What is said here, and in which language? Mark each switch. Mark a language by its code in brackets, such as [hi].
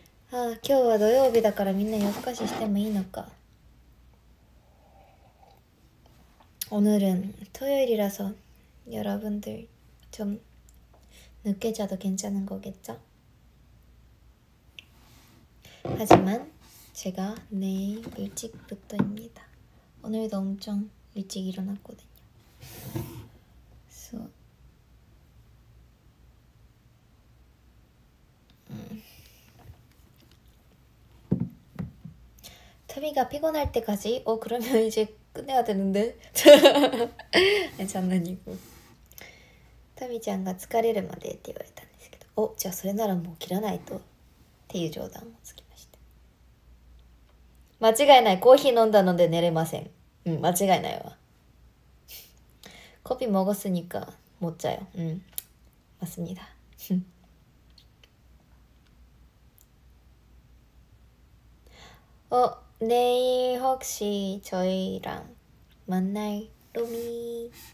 [ja] 今日は土曜日だからみんな夜更かししてもいいのか。 [ko] 오늘은 토요일이라서 여러분들 좀 늦게 자도 괜찮은 거겠죠? 하지만 제가 내일 일찍부터입니다. 오늘도 엄청 일찍 일어났거든요. 그래서 타미가 피곤할 때까지 그러면 이제 끝내야 되는데 장난이고 타미 [ja] ちゃんが疲れるまでって言われたんですけどお、じゃあそれならもう切らないとっていう冗談をつきました。間違いない。コーヒー飲んだので寝れません。間違いないわ。 [ko] 커피 먹었으니까 못 자요. 맞습니다. 내일 혹시 저희랑 만날 로미?